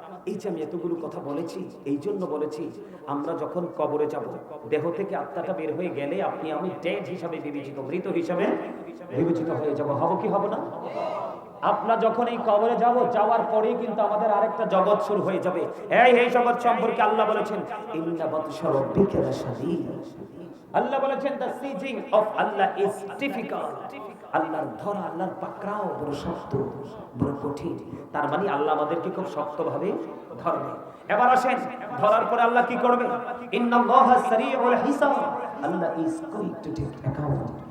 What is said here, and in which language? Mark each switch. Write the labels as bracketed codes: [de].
[bn] এই যে আমি এতগুলো কথা বলেছি, এই জন্য বলেছি আমরা যখন কবরে যাব, দেহ থেকে আত্মাটা বের হয়ে গেলে আপনি আমি ডেড হিসাবে বিবেচিত, মৃত হিসাবে বিবেচিত হয়ে যাব। হব কি হব না? আপনার যখন এই কবরে যাব, যাওয়ার পরেই কিন্তু আমাদের আরেকটা জগৎ শুরু হয়ে যাবে। এই জগৎ সম্পর্কে আল্লাহ বলেছেন, [ar] ইন্না বাতশা রাব্বিকা লাশাদীদ। [bn] আল্লাহ বলেছেন, [en] the sieging of Allah is difficult. [bn] আল্লাহর ধরা, আল্লাহর পাকড়াও বড় শক্ত, বড় কঠিন। তার মানে আল্লাহ আমাদেরকে খুব শক্তভাবে ধরবে। এবার আসেন, ধরার পরে আল্লাহ কি করবে? [ar] ইন্নাল্লাহা সারিউল হিসাব। [en] Allah is going to take account.